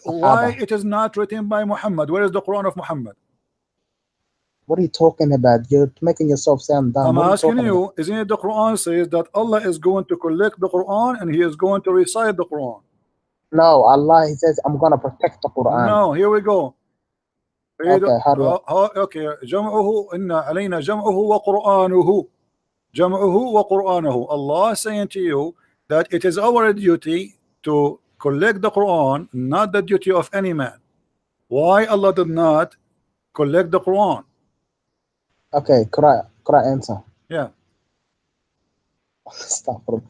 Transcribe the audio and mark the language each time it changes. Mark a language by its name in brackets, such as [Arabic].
[English] why it is not written by Muhammad? Where is the Quran of Muhammad? What are you talking about? You're making yourself sound dumb. I'm asking you, isn't it the Quran says that Allah is going to collect the Quran and He is going to recite the Quran? No, Allah, He says, I'm going to protect the Quran. No, here we go. Okay, how do [Arabic] okay, جمعه إن علينا جمعه وقرآنه جمعه وقرآنه. [English] Allah is saying to you that it is our duty to collect the Quran, not the duty of any man. Why Allah did not collect the Quran? Okay, Quran answer. Yeah. Stop.